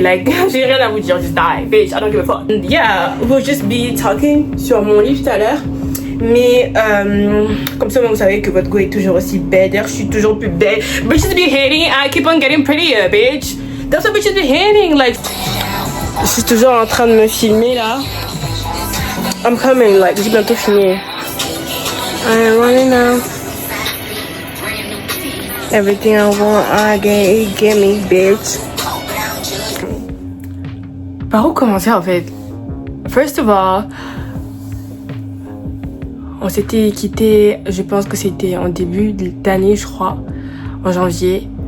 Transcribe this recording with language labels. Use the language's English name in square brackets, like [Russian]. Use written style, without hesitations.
[English] Like, [French] j'ai rien à vous dire, [English] just die. Bitch, I don't give a fuck. Yeah, we'll just be talking [French] sur mon livre tout à l'heure. Mais comme ça, vous savez que votre go est toujours aussi belle. D'ailleurs, je suis toujours plus belle. [English] Bitches be hating, I keep on getting prettier, bitch. That's what bitches be hating. [French] Like, je suis toujours en train de me filmer là. [English] I'm coming, like, [French] j'ai bientôt fini. [English] I'm running now. Everything I want, I get me, bitch. [French] Par où commencer en fait? [English] First of all, [French] on s'était quitté, je pense que c'était en début d'année, je crois, en janvier.